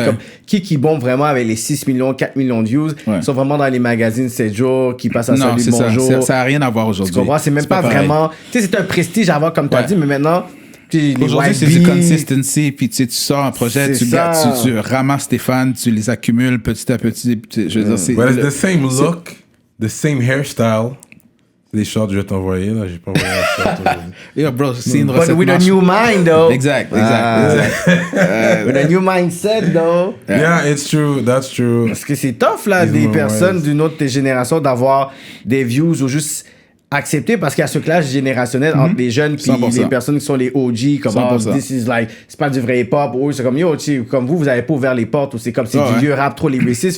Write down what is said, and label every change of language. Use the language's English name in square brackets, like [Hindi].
[French] Comme qui bombe vraiment avec les 6 millions, 4 millions de views, ils sont vraiment dans les magazines 7 jours, qui passent à Salut Bonjour. Ça n'a rien à voir aujourd'hui. Tu comprends? C'est même pas vraiment... Tu sais, c'est un prestige à avoir, comme tu as dit, mais maintenant... Aujourd'hui, c'est du consistency, puis tu sors un projet, tu ramasses tes fans, tu les accumules petit à petit. Je veux dire, c'est... [English] Well, it's the same look, the same hairstyle. [French] Les shorts que je vais t'envoyer, là, j'ai pas envoyé un short aujourd'hui. Yo, bro, c'est une recette. [English] But with a new mind, though. [French] Exact. [English] With a new mindset, though. Yeah, it's true, that's true. [French] Parce que c'est tough, là, des personnes d'une autre génération d'avoir des views ou juste accepter, parce qu'il y a ce clash générationnel entre les jeunes puis les personnes qui sont les OG, comme [English] this is like, [French] c'est pas du vrai hip-hop, ou c'est comme yo, comme vous avez pas ouvert les portes, ou c'est comme c'est du vieux rap trop lyricistes.